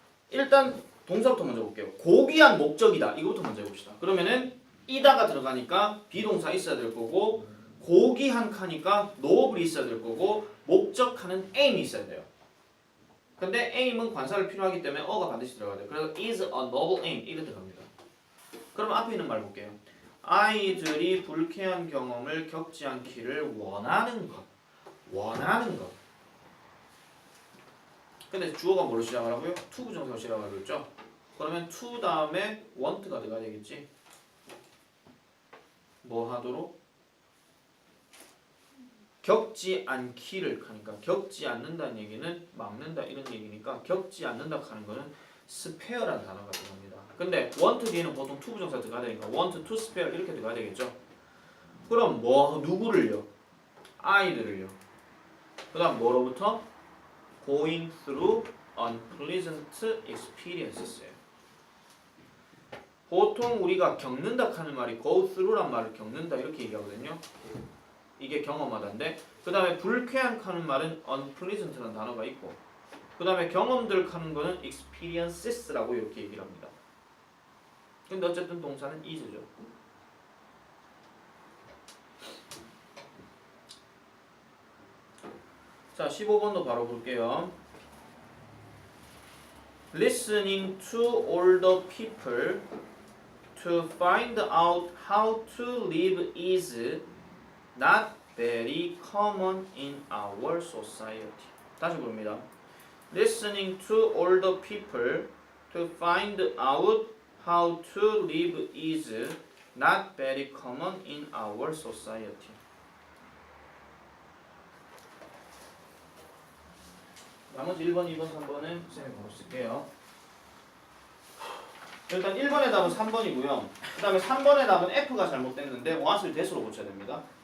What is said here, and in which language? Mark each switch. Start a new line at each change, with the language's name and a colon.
Korean: 일단 동사부터 먼저 볼게요. 고귀한 목적이다. 이거부터 먼저 해봅시다. 그러면은 이다가 들어가니까 비동사 있어야 될 거고 고귀한 카니까 noble이 있어야 될 거고 목적하는 aim이 있어야 돼요. 근데 aim은 관사를 필요하기 때문에 어가 반드시 들어가야 돼요. 그래서
English: is a noble aim
Korean: 이렇게 들어갑니다. 그러면 앞에 있는 말 볼게요. 아이들이 불쾌한 경험을 겪지 않기를 원하는 것. 원하는 것. 근데 주어가 뭘로 시작하라고요? to 부정사로 시작하라고 했죠? 그러면 to 다음에 want가 들어가야 되겠지? 뭐 하도록? 겪지 않기를 하니까 겪지 않는다는 얘기는 막는다 이런 얘기니까 겪지 않는다 하는 거는 spare라는 단어가 들어갑니다. 근데 want 뒤에는 보통 to 부정사 들어가야 되니까
English: want to spare
Korean: 이렇게 들어가야 되겠죠? 그럼 뭐 누구를요? 아이들을요. 그 다음 뭐로부터?
English: going through unpleasant experiences예요.
Korean: 보통 우리가 겪는다 하는 말이 go through란 말을 겪는다 이렇게 얘기하거든요. 이게 경험하다인데 그 다음에 불쾌한 하는 말은 unpleasant라는 단어가 있고 그 다음에 경험들 하는 거는 experiences라고 이렇게 얘기를 합니다. 근데 어쨌든 동사는 is죠. 자 15번도 바로 볼게요.
English: Listening to older people to find out how to live is not very common in our society.
Korean: 다시 봅니다.
English: Listening to older people to find out how to live is not very common in our society.
Korean: 나머지 1번, 2번, 3번은 쌤이 바로 쓸게요. 일단 1번의 답은 3번이고요. 그 다음에 3번의 답은 F가 잘못됐는데 what을 that으로 고쳐야 됩니다.